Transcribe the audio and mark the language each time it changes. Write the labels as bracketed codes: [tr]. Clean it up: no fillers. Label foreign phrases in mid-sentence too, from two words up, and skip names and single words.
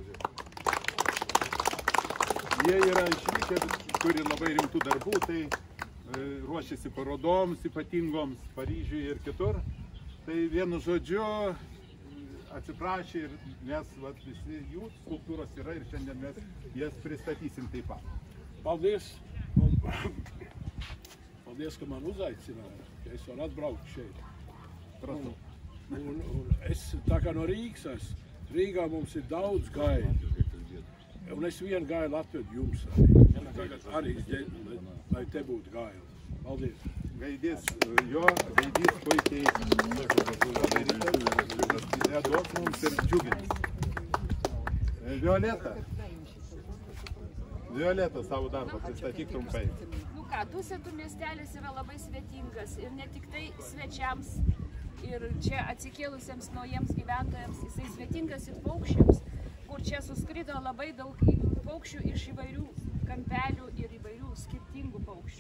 [lt] Jie yra išvykę, turi labai rimtų darbų, tai ruošiasi parodoms ypatingoms Paryžiuje ir kitur. Tai vienu žodžiu atsiprašė ir mes visi jų skulptūros yra ir šiandien mes jas pristatysim taip pat. [lv] Paldies, ka man uzaicināja, ka es varu atbraukt šeit. Un es tā kā no Rīgas esmu, Rīgā mums ir daudz gaidu. Un es vienu gailu atvedu jums arī, lai te būtu gaila. Paldies. [lt] Gaidys puikiai duos mums ir džiugins. Violeta savo darbą pristatyk trumpai. Nu ką, Dusetų miestelis yra labai svetingas ir ne tik tai svečiams ir čia atsikėlusiems naujiems gyventojams, jisai svetingas ir paukščiams, kur čia suskrido labai daug paukščių iš įvairių kampelių ir įvairių skirtingų paukščių.